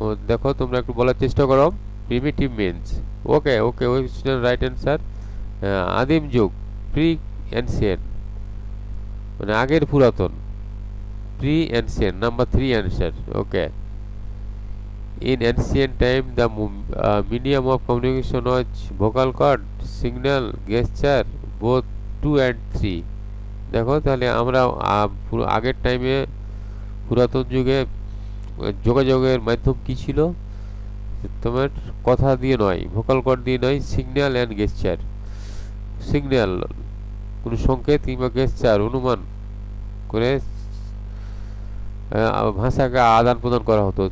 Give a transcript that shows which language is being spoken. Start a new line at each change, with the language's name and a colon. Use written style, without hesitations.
Bangla: দেখো তোমরা একটু বলার চেষ্টা করো।
English: Primitive means, okay okay, ওই right answer.
Bangla: আদিম যুগ,
English: pre ancient
Bangla: মানে আগের পুরাতন, pre ancient,
English: Number 3 answer. Okay, in ancient time the medium of communication was vocal cord, signal, gesture, both 2 and 3।
Bangla: দেখো তাহলে আমরা আগের টাইমে, পুরাতন যুগে যোগাযোগের মাধ্যম কি ছিল? তোমার কথা দিয়ে নয়, ভোকাল কর্ড দিয়ে নয়,
English: Signal and gesture.
Bangla: সিগন্যাল কোনো সংকেত কিংবা গেস্টার অনুমান করে ভাষাকে আদান প্রদান করা হতো।